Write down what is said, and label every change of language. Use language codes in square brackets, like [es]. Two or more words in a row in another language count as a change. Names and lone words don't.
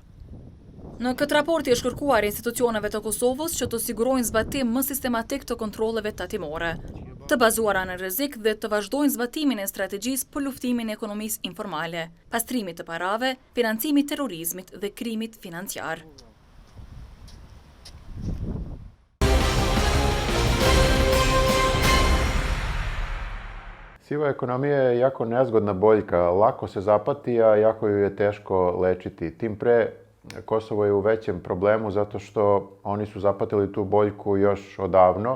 [sq] Në këtë raport është kërkuar institucioneve të Kosovës që të sigurojnë zbatim më sistematik të kontrolleve tatimore, të bazuara në rrezik dhe të vazhdojnë zbatimin e strategjisë për luftimin e ekonomisë informale, pastrimit të parave, financimit terrorizmit dhe krimit financiar. [sr] Siva ekonomija je jako nezgodna boljka, lako se zapati, a jako ju je teško lečiti. Tim pre, Kosovo je u većem problemu zato što oni su zapatili tu boljku još odavno.